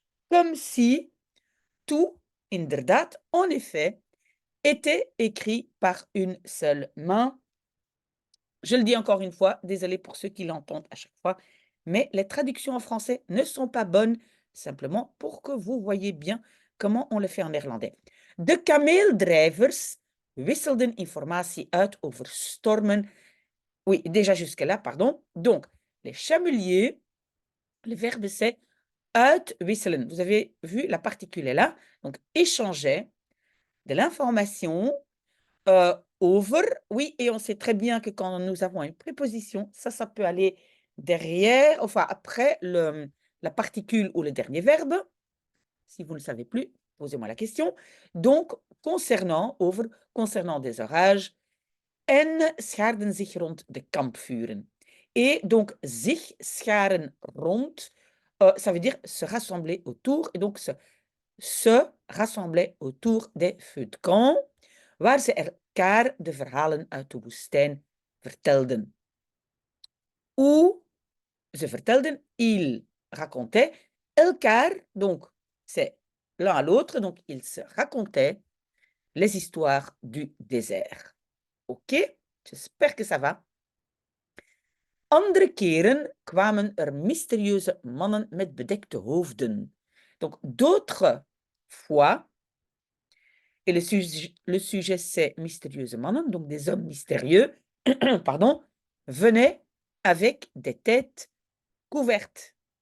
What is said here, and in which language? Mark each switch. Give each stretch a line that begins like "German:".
French: Comme si tout, inderdaad, en effet, était écrit par une seule main. Je le dis encore une fois, désolé pour ceux qui l'entendent à chaque fois, mais les traductions en français ne sont pas bonnes, simplement pour que vous voyez bien comment on le fait en néerlandais.
Dutch: De kameeldrijvers wisselden informatie uit over stormen.
French: Oui, déjà jusque-là, pardon. Donc, les chameliers, le verbe c'est uitwisselen. Vous avez vu, la particule est là. Donc, échanger de l'information over, oui, et on sait très bien que quand nous avons une préposition, ça peut aller derrière, enfin après la particule ou le dernier verbe. Si vous ne le savez plus, posez-moi la question. Donc, concernant,
Dutch: over,
French: concernant des orages,
Dutch: en schaarden zich rond de kampvuren.
French: Et donc,
Dutch: zich scharen rond,
French: ça veut dire se rassembler autour, et donc se rassemblaient autour des feux de camp,
Dutch: waar ze elkaar de verhalen uit de woestijn vertelden.
French: Ou
Dutch: ze vertelden,
French: ils racontaient, elkaar, donc c'est l'un à l'autre, donc ils se racontaient les histoires du désert. Ok, j'espère que ça va.
Dutch: Andere keren kwamen er mysterieuze mannen met bedekte hoofden.
French: Donc d'autres fois, et le sujet c'est mystérieuses mannen, donc des hommes mystérieux, pardon, venaient avec des têtes couvertes.